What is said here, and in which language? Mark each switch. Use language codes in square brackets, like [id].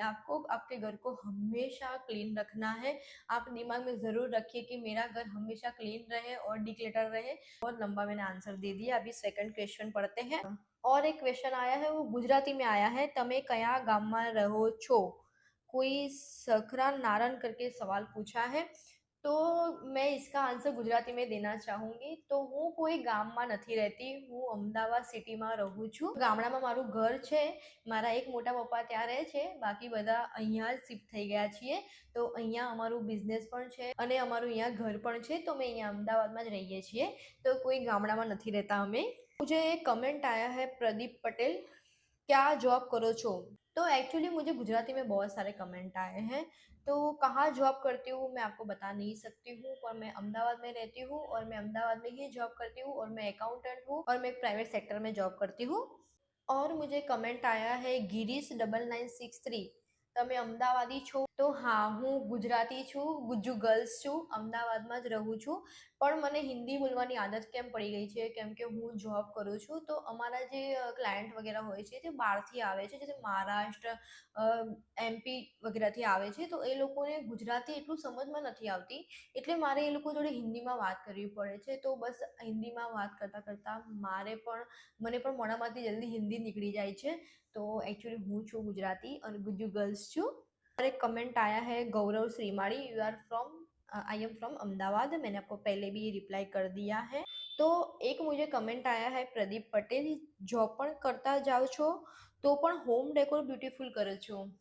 [hi] आपको आपके घर को हमेशा क्लीन रखना है। आप दिमाग में जरूर रखिए कि मेरा घर हमेशा क्लीन रहे और डिक्लटर रहे। बहुत लंबा मैंने आंसर दे दिया, अभी सेकंड क्वेश्चन पढ़ते हैं। और एक क्वेश्चन आया है, वो गुजराती में आया है, [gu] तमे कया गाम में रहो छो। [hi] कोई सखरा नारायण करके सवाल पूछा है। तो मैं इसका आंसर गुजराती में देना चाहूंगी। [gu] तो હું કોઈ ગામમાં નથી રહેતી, હું અમદાવાદ સિટીમાં રહું છું। ગામડામાં મારું ઘર છે, મારા એક મોટા પપ્પા ત્યાં રહે છે, બાકી બધા અહીંયા જ શિફ્ટ થઈ ગયા છીએ। તો અહીંયા અમારું બિઝનેસ પણ છે અને અમારું અહીંયા ઘર પણ છે, તો અમે અહીંયા અમદાવાદમાં જ રહીએ છીએ। તો કોઈ ગામડામાં નથી રહેતા અમે। [hi] मुझे एक कमेंट आया है, प्रदीप पटेल, [gu] क्या जॉब करो छो। [hi] तो एक्चुअली मुझे गुजराती में बहुत सारे कमेंट आए हैं। तो कहाँ जॉब करती हूँ मैं आपको बता नहीं सकती हूँ, पर मैं अहमदाबाद में रहती हूँ और मैं अहमदाबाद में ही जॉब करती हूँ और मैं अकाउंटेंट हूँ और मैं एक प्राइवेट सेक्टर में जॉब करती हूँ। और मुझे कमेंट आया है, गिरीश 9963, [gu] તમે અમદાવાદી છો। તો હા, હું ગુજરાતી છું, ગુજ્જુ ગર્લ્સ છું, અમદાવાદમાં જ રહું છું। પણ મને હિન્દી બોલવાની આદત કેમ પડી ગઈ છે, કેમ કે હું જોબ કરું છું, તો અમારા જે ક્લાયન્ટ વગેરે હોય છે તે બહારથી આવે છે, જેમ મહારાષ્ટ્ર, MP વગેરેથી આવે છે, તો એ લોકોને ગુજરાતી એટલું સમજમાં નથી આવતી, એટલે મારે એ લોકો જોડે હિન્દીમાં વાત કરવી પડે છે। તો બસ હિન્દીમાં વાત કરતાં કરતાં મને પણ મોઢામાંથી જલ્દી હિન્દી નીકળી જાય છે। [hi] तो एक्चुअली [gu] हूँ छू गुजराती [hi] और गुज्जू गर्ल्स छू। और एक कमेंट आया है, गौरव श्रीमाड़ी, [en] You are from I am from Ahmedabad. [hi] मैंने आपको पहले भी रिप्लाई कर दिया है। तो एक मुझे कमेंट आया है प्रदीप पटेल, [gu] जॉब पण करता जाओ છો तो पण होम डेकोर ब्यूटीफुल करो છો।